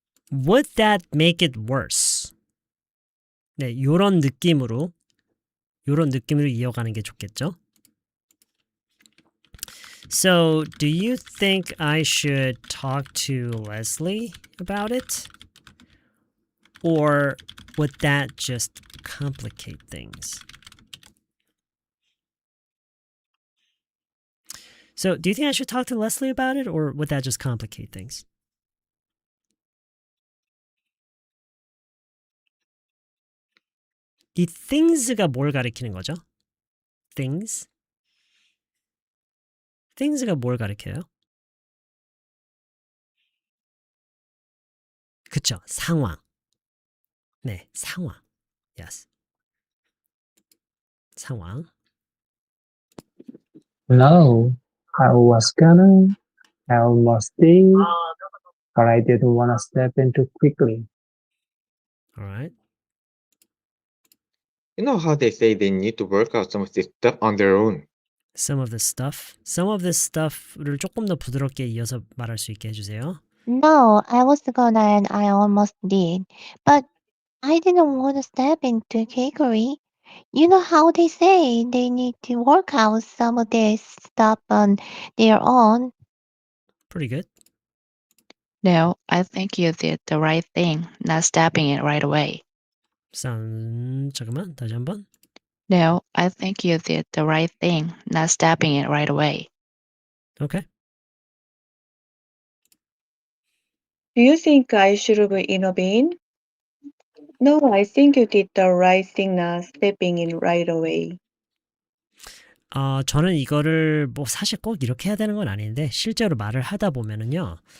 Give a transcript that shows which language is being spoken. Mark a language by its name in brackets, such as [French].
[English] Would that make it worse? [Korean] 네, 요런 느낌으로 이어가는 게 좋겠죠? [English] So, do you think I should talk to Leslie about it? Or would that just complicate things? So, do you think I should talk to Leslie about it, or would that just complicate things? [Korean] 이 things가 뭘 가리키는 거죠? things? things가 뭘 가리켜요? 그쵸, 상황. 네, 상황. Yes. 상황. [English] No, I was gonna, I almost did, but I didn't want to step in too quickly. Alright. You know how they say they need to work out some of this stuff on their own. Some of this stuff [Korean] 를 조금 더 부드럽게 이어서 말할 수 있게 해주세요. [English] No, I was gonna and I almost did. But I didn't want to step into cakery. You know how they say they need to work out some of this stuff on their own. Pretty good. No, I think you did the right thing, not stepping in right away. [Korean] 잠깐만, 다시 한번. [English] No, I think you did the right thing, not stepping in right away. Okay. Do you think I should have intervened? No, I think you did the right thing not stepping in right away. [Korean] 저는 이거를 뭐 사실 꼭 이렇게 해야 되는 건 아닌데 실제로 말을 하다 보면은요.